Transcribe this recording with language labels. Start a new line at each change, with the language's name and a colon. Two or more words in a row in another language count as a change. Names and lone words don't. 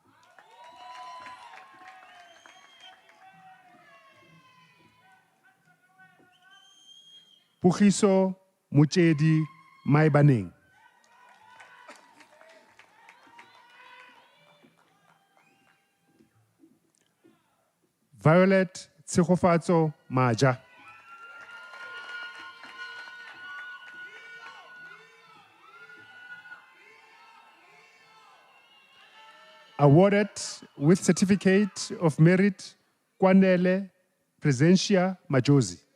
English: Pugiso Muchedi Maibaneng. Violet Tsegofatso Maja. Awarded with Certificate of Merit, Kwanele Presentia Majozi.